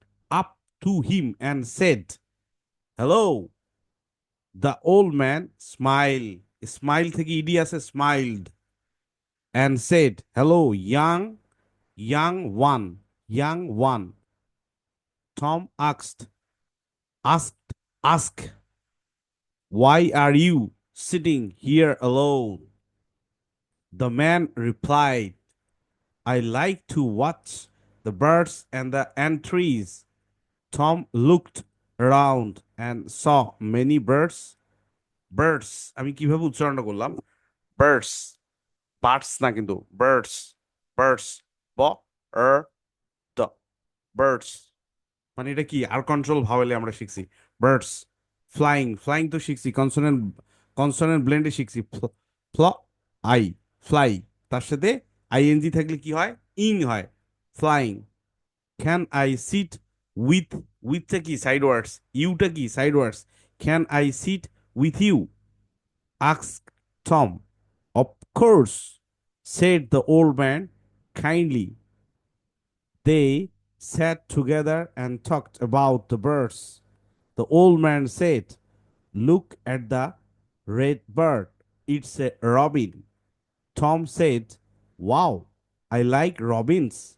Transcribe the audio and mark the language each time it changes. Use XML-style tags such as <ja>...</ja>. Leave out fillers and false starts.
<en>Up to him and said hello. The old man smile, smile</en> <bn>থেকে ED আছে</bn> <en>Smiled, and said hello young, young one, young one. Tom asked, asked, ask, why are you sitting here alone? The man replied, I like to watch the birds and the ant trees. Tom looked around and saw many birds.</en> <bn>Birds, আমি কিভাবে উচ্চারণটা করলাম? Birds, birds না কিন্তু birds, birds, ব er দ birds, মানে এটা কি আর কন্ট্রোল ভাওয়েলে আমরা শিখছি বার্ডস। ফ্লাইং, ফ্লাইং তো শিখছি কনসোনেন্ট, কনসোনেন্ট ব্লেন্ডে শিখছি ফ্ল আই, ফ্লাই, তার সাথে আইএনজি থাকলে কি হয়? ইং হয়,</bn> <en>Flying. Can I sit with,</en> <bn>উইথটা কি</bn> <en>sight words,</en> <bn>ইউটা কি</bn> <en>Sight words, can I sit with you, ask Tom. Of course, said the old man kindly. They sat together and talked about the birds. The old man said, "Look at the red bird. It's a robin." Tom said, "Wow, I like robins.</en>